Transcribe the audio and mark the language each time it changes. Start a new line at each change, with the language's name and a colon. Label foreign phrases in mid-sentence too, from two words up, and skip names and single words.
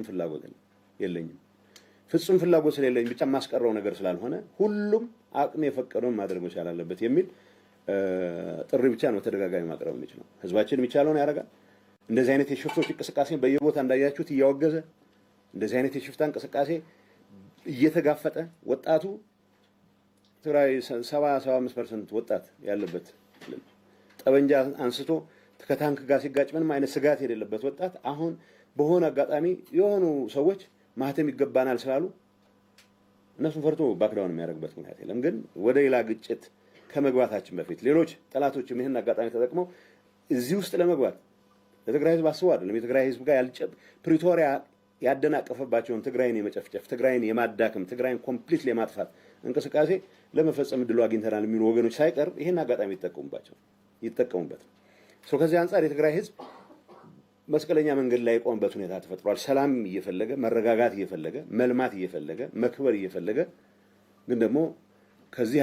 Amharic: ፍላጎት የለኝም። ፍጹም ፍላጎት ስለሌለኝ ብቻ ማስቀረው ነገር ስላልሆነ ሁሉም አቅም የፈቀደውን ማድረግ መቻል አለበት የሚል ጥሪ ብቻ ነው ተደጋጋሚ ማቅረብ የሚችለው። ህዝባችን የሚቻለውን ያደርጋል። እንደዚህ አይነት የሽፍቶች እንቅስቃሴ በየቦታ እንዳያችሁት እያወገዘ እንደዚህ አይነት የሽፍታ እንቅስቃሴ እየተጋፈጠ ወጣቱ ትግራይ 75% ወጣት ያለበት ጠበንጃ አንስቶ ከታንክ ጋር ሲጋጭ ምንም አይነት ስጋት የሌለበት ወጣት አሁን በሆነ አጋጣሚ የሆኑ ሰዎች ማህተም ይገባናል ስላሉ እነሱን ፈርቶ ባክዳውን የሚያደርግበት ምክንያት የለም። ግን ወደ ሌላ ግጭት ከመግባታችን በፊት ሌሎች ጠላቶችም ይሄን አጋጣሚ ተጠቅመው እዚህ ውስጥ ለመግባት ለትግራይ ህዝብ አስበው አይደለም። የትግራይ ህዝብ ጋር ፕሪቶሪያ ያደናቀፈባቸውን ትግራይን የመጨፍጨፍ ትግራይን የማዳከም ትግራይን ኮምፕሊትሊ የማጥፋት እንቅስቃሴ ለመፈጸም እድሉ አግኝተናል የሚሉ ወገኖች ሳይቀር ይሄን አጋጣሚ ይጠቀሙበት። ከዚህ አንጻር የትግራይ ህዝብ መስቀለኛ መንገድ ላይ የቆመበት ሁኔታ ተፈጥሯል። ሰላም እየፈለገ መረጋጋት እየፈለገ መልማት እየፈለገ መክበር እየፈለገ ግን ደግሞ ከዚህ